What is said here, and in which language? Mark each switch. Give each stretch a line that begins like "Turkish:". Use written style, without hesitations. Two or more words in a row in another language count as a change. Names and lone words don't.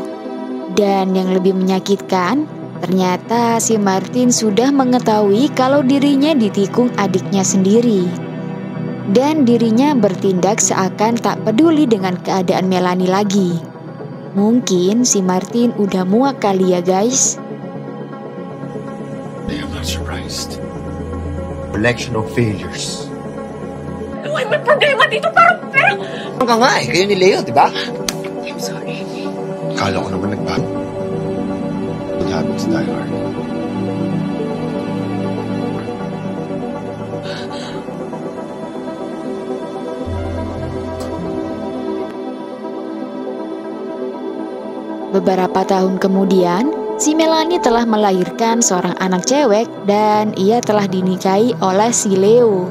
Indonesian: Dan yang lebih menyakitkan, ternyata si Martin sudah mengetahui kalau dirinya ditikung adiknya sendiri. Dan dirinya bertindak seakan tak peduli dengan keadaan Melanie lagi. Mungkin si Martin udah muak kali ya guys.
English: I am not surprised. Collection of failures.
Filipino: Uy, may problema dito, pero... Ang ka nga eh, kayo ni Leo, di ba?
English: I'm sorry.
Filipino: Akala ko naman nagbago.
English: Good habits die hard.
Indonesian: Beberapa tahun kemudian, si Melanie telah melahirkan seorang anak cewek dan ia telah dinikahi oleh si Leo.